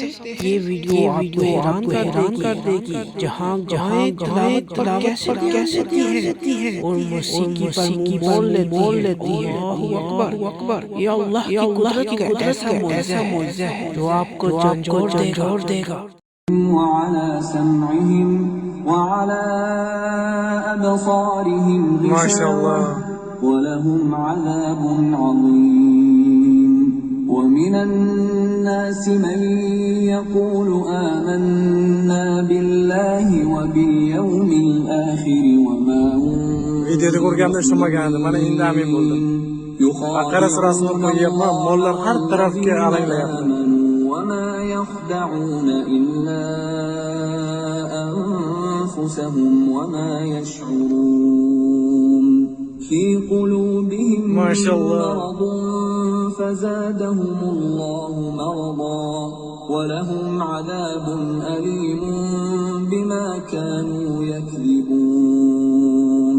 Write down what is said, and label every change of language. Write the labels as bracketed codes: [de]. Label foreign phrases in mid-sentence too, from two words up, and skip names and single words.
[ur] یہ ویڈیو آپ کو حیران کر دے گی. جہاں تلاوت کیسے ہوتی ہے اور موسیقی پر منہ موڑ لیتی ہے. [ar] الله أكبر, [ur] یہ اللہ کی قدرت کا ایسا معجزہ ہے جو آپ کو جھنجھوڑ دے گا. माशाअल्लाह। [ar] ولهم عذاب عظيم. ومن الناس من يقول آمنا بالله وباليوم الآخر وما [uz] Videoda ko'rganimda ishlamagandi, mana endi amin bo'ldim. Baqara surasini qo'yyapman, mollar har tarafga alanglayapti. [ar] وما يخدعون إلا أنفسهم وما يشعرون. في قلوبهم مرض فزادهم الله مرضا ولهم عذاب أليم بما كانوا يكذبون.